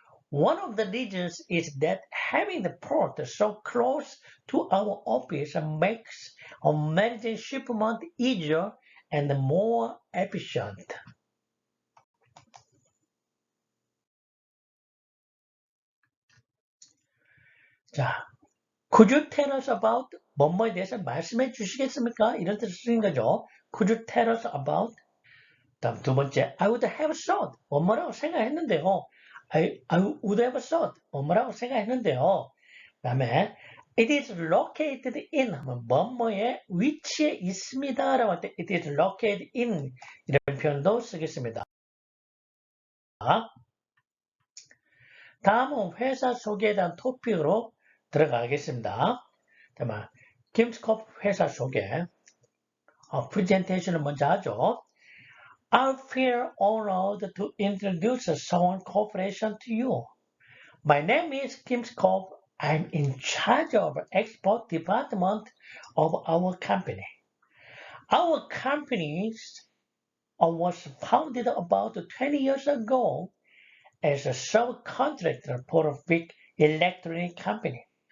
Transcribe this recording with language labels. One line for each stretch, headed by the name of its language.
English: One of the reasons is that having the port so close to our office makes managing shipment easier and more efficient. 자, could you tell us about
Korean: 뭐뭐에 대해서 말씀해 주시겠습니까? 이런 뜻을 쓰는 거죠.
English: Could you tell us about?
Korean: 다음 두 번째,
English: I would have thought
Korean: 뭐뭐라고 생각했는데요.
English: I would have thought
Korean: 뭐뭐라고 생각했는데요. 그다음에
English: it is located in
Korean: 뭐뭐의 위치에 있습니다라고 할 때
English: it is located in
Korean: 이런 표현도 쓰겠습니다. 다음은 회사 소개에 대한 토픽으로 들어가겠습니다. 다음은 김스코프 회사 소개 프레젠테이션을 먼저 하죠.
English: I feel honored to introduce Sewon Corporation to you. My name is Kim Skop. I'm in charge of export department of our company. Our company was founded about 20 years ago as a subcontractor for a big electronic company.